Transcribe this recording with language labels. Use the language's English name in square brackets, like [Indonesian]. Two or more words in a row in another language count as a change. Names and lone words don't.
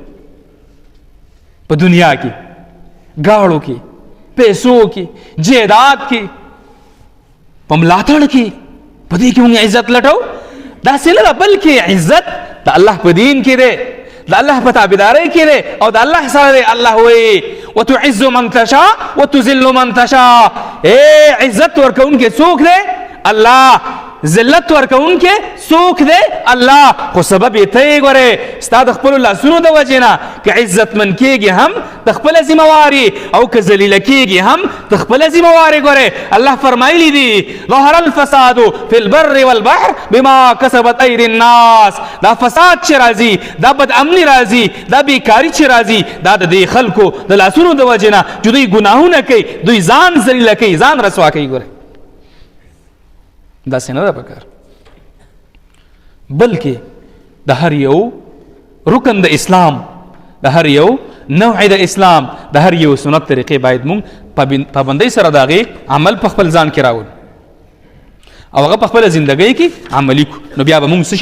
[Pashto] په دنیا کې، گاړو کې، پیسو کې، جیداد کې، په ملاتړ کې، په دې کې مونږ عزت لټو. داسې نه ده، بلکې عزت د الله په دین کې دی، د الله په تابعدارۍ کې دی او د الله سره دی. الله وایي [Arabic] وتعز من تشاء وتذل من تشاء. [Pashto] عزت ورکوونکی څوک دی؟ الله. ذلت ورکوونکی څوک دی؟ الله. خو سبب یې ته یې ګورې، ستا د خپلو لاسونو د وجې نه که عزتمن کېږي هم د خپله ذمهواري او که ذلیله کېږي هم د خپله ذمهواري ګورې. الله فرمایلی دي [Arabic] ظهر الفساد فی البر والبحر بما کسبت ایدی الناس. [Pashto] دا فساد چې راځي، دا بدامني راځي، دا بیکاري چې راځي، دا د دې خلکو د لاسونو د وجې نه چې دوی ګناهونه کوي، دوی ځان ذلیله کوي، ځان رسوا کوي. ګورې داسې نه ده پکار، بلکې د هر یو رکن د اسلام، د هر یو نوع د اسلام، د هر یو سنت طریقې باید مونږ پابندۍ سره د هغې عمل په خپل ځان کې راوړو او هغه په خپله زندګۍ کې عملي کړو، نو بیا به مونږ څه شی؟